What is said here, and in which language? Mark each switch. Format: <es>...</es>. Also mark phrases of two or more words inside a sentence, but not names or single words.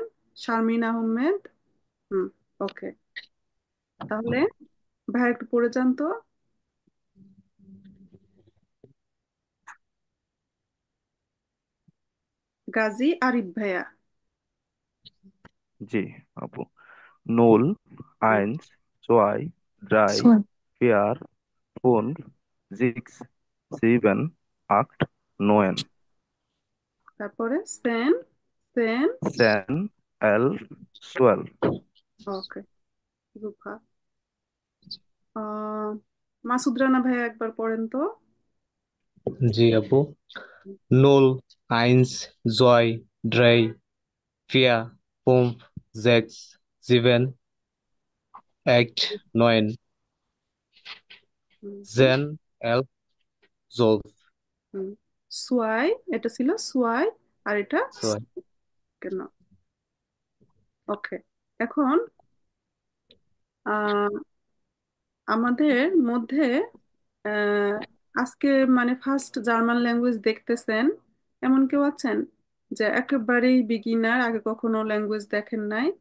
<bn>শারমিন আহমেদ। হুম। ওকে, তাহলে ভাইয়া একটু পড়ে যান তো। গাজী আরিফ ভাইয়া। জি আপু।</bn> <de>Null, eins, zwei, drei, vier, fünf, sechs, sieben, acht, neun.</de> <bn>তারপরে সেন, সেন,</bn> <de>Zehn, elf, zwölf.</de> <bn>ওকে, রুফা। আহ মাসুদ রানা ভাইয়া একবার পড়েন তো। জি আপু।</bn> <de>Null, eins, zwei, drei, vier, fünf, sechs, sieben, acht, neun, zehn, elf, zwölf.</de> <bn>সোয়াই, এটা ছিল সোয়াই, আর এটা</bn> <de>Zwei.</de> <bn>কেন? ওকে, এখন আহ আমাদের মধ্যে আহ, আজকে মানে ফার্স্ট জার্মান ল্যাঙ্গুয়েজ দেখতেছেন এমন কেউ আছেন যে একেবারেই বিগিনার, আগে কখনো ল্যাঙ্গুয়েজ দেখেন নাই?</bn>